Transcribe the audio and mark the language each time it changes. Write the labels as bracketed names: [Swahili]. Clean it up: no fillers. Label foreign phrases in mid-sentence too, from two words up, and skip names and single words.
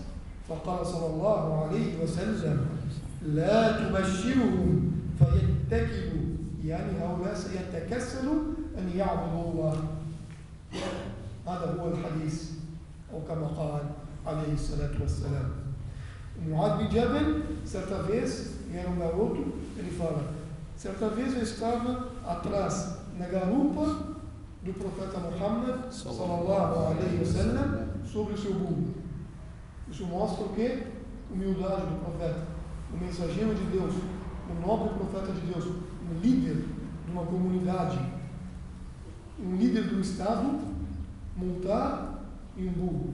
[Arabic] فقال صلى الله عليه وسلم لا تبشرهم فيتكلوا، يعني هؤلاء سيتكسلوا أن يعبدوا الله. هذا هو الحديث، أو كما قال عليه الصلاة والسلام. [Portuguese] Mu'adh bin Jabal, certa vez, ele era um garoto, ele fala, certa vez eu estava atrás, na garupa do profeta Muhammad, [Arabic] صلى الله عليه وسلم, [Portuguese] sobre o seu burro. Isso mostra o quê? Humildade do profeta, o mensageiro de Deus, o nobre profeta de Deus, um líder de uma comunidade, um líder do estado, montar em um burro.